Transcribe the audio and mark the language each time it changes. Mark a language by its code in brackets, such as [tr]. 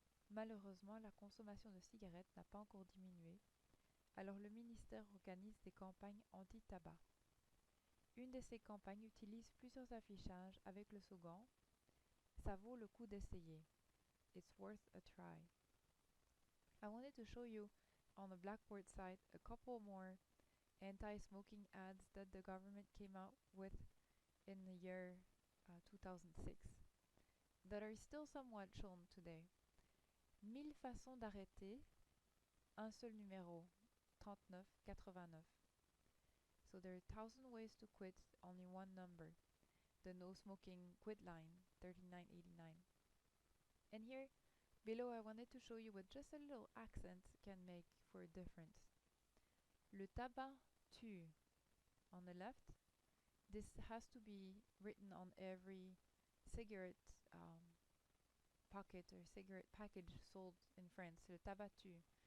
[fr] Malheureusement, la consommation de cigarettes n'a pas encore diminué, alors le ministère organise des campagnes anti-tabac. Une de ces campagnes utilise plusieurs affichages avec le slogan « Ça vaut le coup d'essayer ». [en] It's worth a try. I wanted to show you on the Blackboard site a couple more anti-smoking ads that the government came out with in the year 2006 that are still somewhat shown today. [fr] 1000 façons d'arrêter, un seul numéro, 3989. [en] So there are 1,000 ways to quit, only one number. The no smoking quit line, 3989. And here below I wanted to show you what just a little accent can make for a difference. [fr] Le tabac tue [en] on the left. This has to be written on every cigarette pocket or cigarette package sold in France. Le tabac tue.